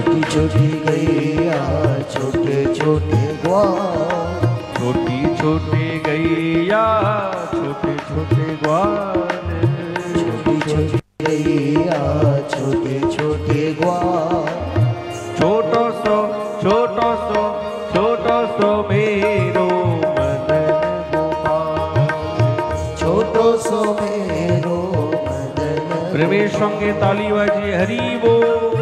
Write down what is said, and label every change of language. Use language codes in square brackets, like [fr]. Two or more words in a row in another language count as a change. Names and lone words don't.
[hi] छोटी गैया छोटे छोटे ग्वाल छोटी छोटी गैया छोटे छोटे ग्वाल छोटी छोटी गैया छोटे छोटे ग्वाल छोटो सो मेरो मदन गोपाल छोटो सो मेरो मदन [bn] प्रेमेर संगे ताली बाजिए हरि बोल।